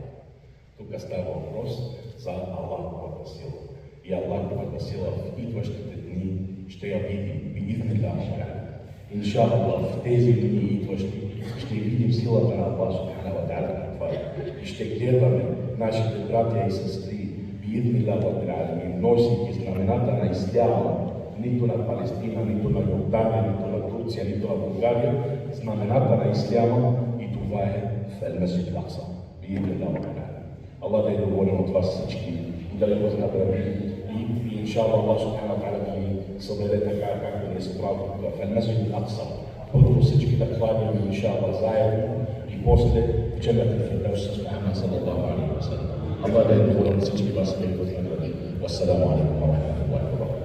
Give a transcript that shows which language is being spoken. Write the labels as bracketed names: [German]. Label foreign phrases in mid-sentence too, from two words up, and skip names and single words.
[Bulgarian] Тук става въпрос за Аллаховата сила. И Аллаховата сила в идващите дни ще я видим. Би'идhnillah. Иншаллах, в тези дни идващи ще видим силата на Аллах [Arabic] سبحانه وتعالى. [Bulgarian] И ще гледаме нашите братя и сестри, [Arabic] بإذن الله تعالى, [Bulgarian] носейки знамената на исляма, нито на Палестина, нито на Йордания, нито на Турция, нито на България, знамената на исляма, и това е в Ал-Масджид Ал-Акса. [Arabic] بإذن الله تعالى. [Bulgarian] Аллах да е доволен от вас всички и да ви възнагради. И иншаллах Аллах [Arabic] سبحانه وتعالى [Bulgarian] да ви събере така, както ни е събрал тук в Ал-Масджид Ал-Акса. Първо всички да хладим иншаллах заедно и после в Джаннатул Фирдаус с Мухаммад [Arabic] صلى الله عليه وسلم. [Bulgarian] Аллах да е доволен от всички вас и да ви възнагради. [Arabic] والسلام عليكم ورحمة الله.